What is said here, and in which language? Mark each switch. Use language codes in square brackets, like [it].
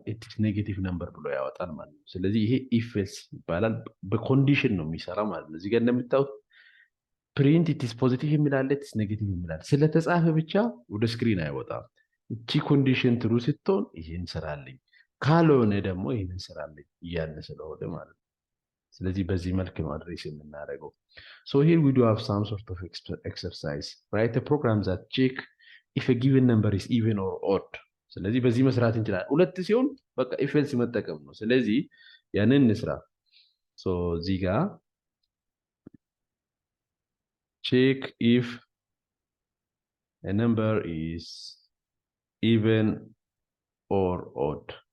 [am] ኢትስ ኔጌቲቭ ነምበር ብሎ ያወጣል ማለት ነው። ስለዚህ ይሄ ኢፍ ኤልስ ይባላል። በኮንዲሽን ነው የሚሰራ ማለት ነው። እዚህ ጋር እንደምታዩት ፕሪንት ኢትስ ፖዚቲቭ የሚላለ ኢትስ ኔጌቲቭ የሚላል ስለተጻፈ ብቻ ወደ ስክሪን አይወጣም። እቺ ኮንዲሽን ትሩ ስትሆን ይሄን ስራልኝ፣ ካልሆነ ደግሞ ይሄን ስራልኝ እያለ ስለሆነ ማለት ነው። ስለዚህ በዚህ መልክ ነው አድሬስ የምናደርገው። [en] So here we do have some sort of exercise. Write a program that check if a given number is even or odd. [am] ስለዚህ በዚህ መስራት እንችላለን። ሁለት ሲሆን በቃ if else መጠቀም ነው። ስለዚህ ያንን እንስራ። So እዚህ ጋር [en] check if a number is even or odd.